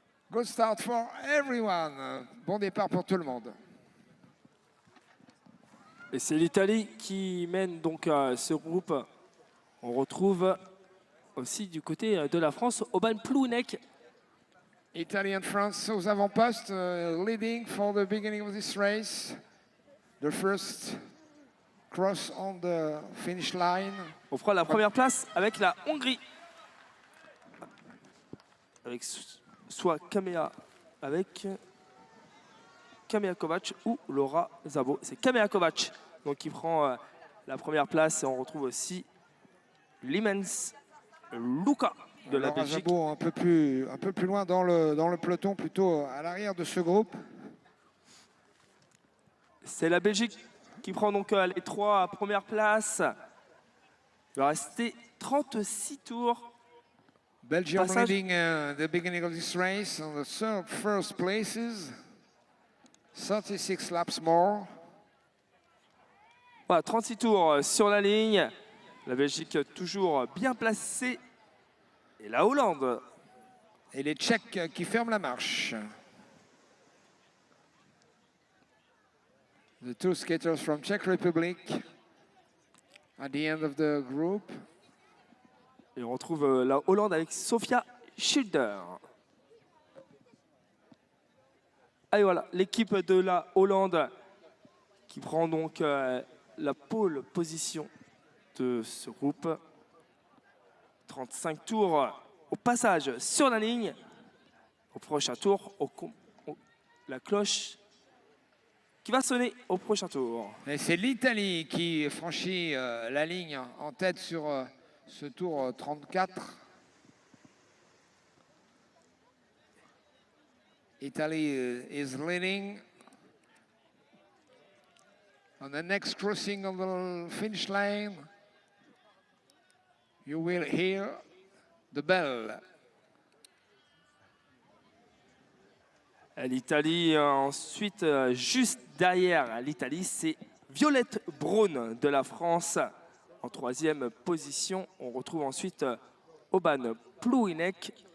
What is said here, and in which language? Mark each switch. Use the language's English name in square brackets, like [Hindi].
[English] Good start for everyone. [French] Bon départ pour tout le monde. Et c'est l'Italie qui mène donc ce groupe. On retrouve aussi du côté de la France, Oban Plounek. [English] Italy and France [French] aux avant-postes, [English] leading for the beginning of this race. The first cross on the finish line. [French] On prend la première place avec la Hongrie. Avec soit Kamea Kovacs ou Laura Szabo. C'est Kamea Kovacs donc qui prend la première place et on retrouve aussi Limens Luca de la Belgique. Szabo un peu plus loin dans le peloton, plutôt à l'arrière de ce groupe. C'est la Belgique qui prend donc les 3 premières places. Il va rester 36 tours. [English] Belgium leading the beginning of this race on the first places. 36 laps more. [French] Voilà, 36 tours sur la ligne. La Belgique toujours bien placée. Et la Hollande. Et les Tchèques qui ferment la marche. [English] The 2 skaters from Czech Republic at the end of the group. [French] Et on retrouve la Hollande avec Sofia Schilder. Et voilà, l'équipe de la Hollande qui prend donc la pole position de ce groupe. 35 tours au passage sur la ligne. Au prochain tour, la cloche qui va sonner au prochain tour. Et c'est l'Italie qui franchit la ligne en tête sur ce tour 34. [English] Italy is leading. On the next crossing of the finish line, you will hear the bell. [French] L'Italie, ensuite, juste derrière l'Italie, c'est Violette Braun de la France. En 3e position, on retrouve ensuite Oban Plounek.